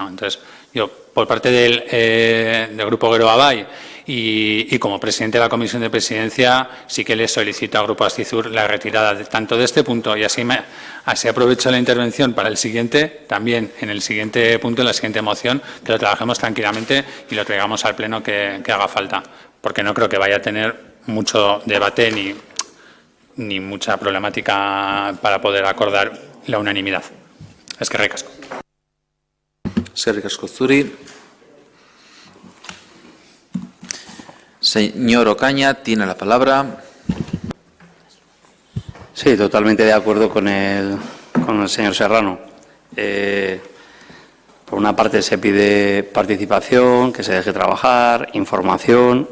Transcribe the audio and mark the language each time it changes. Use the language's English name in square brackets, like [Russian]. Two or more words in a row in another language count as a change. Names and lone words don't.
[Spanish] Entonces, yo, por parte del Grupo Geroa y como presidente de la Comisión de Presidencia, sí que le solicito al Grupo Ascizur la retirada tanto de este punto, y así aprovecho la intervención para el siguiente, también en el siguiente punto, en la siguiente moción, que lo trabajemos tranquilamente y lo traigamos al Pleno que haga falta, porque no creo que vaya a tener mucho debate ni mucha problemática para poder acordar la unanimidad. Es que recasco. [Basque] Eskerrik asko zuri. [Spanish] Señor Ocaña, tiene la palabra. Sí, totalmente de acuerdo con el señor Serrano. Por una parte se pide participación, que se deje trabajar, información.